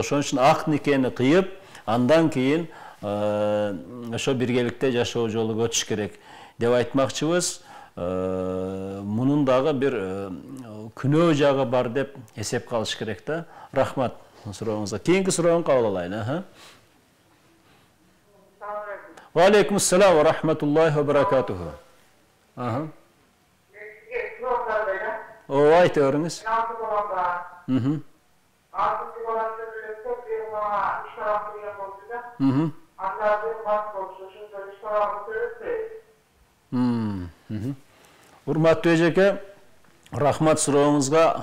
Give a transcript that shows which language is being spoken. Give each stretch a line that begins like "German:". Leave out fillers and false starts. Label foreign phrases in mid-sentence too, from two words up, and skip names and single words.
Kyrgyz: Ошон үчүн ак никени кыйып, андан кийин ошо биргеликте жашоо жолуга өтүш керек деп айтмакчыбыз. Мунун дагы бир күнөө жагы бар деп эсепке алыш керек да. Рахмат сурооңузга. Кийинки суроону кабыл алайын.
Arabic: وعليكم السلام ورحمة الله وبركاته.
Kyrgyz: Ооба, айта бериңиз. Урматтуу эжеке, рахмат сурооңузга.